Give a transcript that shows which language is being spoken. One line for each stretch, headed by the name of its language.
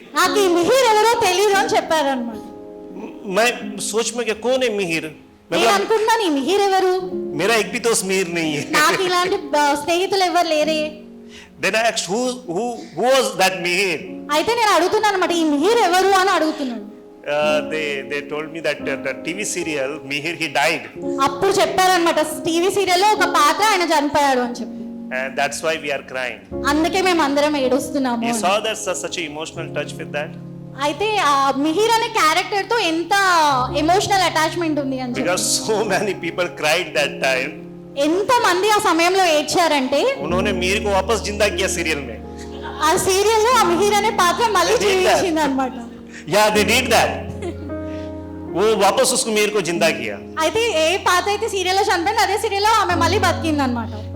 Telugu: నాకు ఈ మిహిర్ ఎవరో తెలియదు అని చెప్పారనమాట.
Hindi: मैं सोच में क्या कौन है मिहिर?
Telugu: నేను అనుకుంటున్నాను ఈ మిహిర్ ఎవరు,
Hindi: मेरा एक भी दोस्त मिहिर नहीं है.
Telugu: నాకు ఇలాంటి స్నేహితులు ఎవరు లేరే.
English: Then I asked who was that Mihir?
Telugu: అయితే నేను అడుగుతున్నాను అనమాట, ఈ మిహిర్ ఎవరు అని అడుగుతున్నాను.
English: They told me that the TV serial Mihir, he died.
Telugu: అప్పుడు చెప్పారనమాట, టీవీ సీరియల్లో ఒక పాత్ర ఆయన చనిపోయాడు అని చెప్పి.
English: And that's why we are crying.
Telugu: అందుకే మేము అందరం ఏడుస్తున్నాము.
English: You saw that such an emotional touch with that?
Telugu: అయితే ఆ మిహిర్ అనే క్యారెక్టర్ తో ఎంత ఎమోషనల్ అటాచ్మెంట్ ఉంది అని చెప్పి.
English: Because so many people cried that time.
Telugu: ఎంత మంది ఆ సమయంలో ఏడ్చారంటే
Hindi: उन्होंने मीर को वापस जिंदा किया सीरियल में.
Telugu: ఆ సీరియల్ లో ఆ మిహిర్ అనే పాత్ర మళ్ళీ జీవించింది అన్నమాట.
English: Yeah, they did that.
Hindi: वो वापस उसको मीर को जिंदा किया.
Telugu: అయితే ఏ పాత్ర అయితే సీరియల్ లో చనిపోయింది అదే సీరియల్ లో ఆమె మళ్ళీ బతికింది అన్నమాట.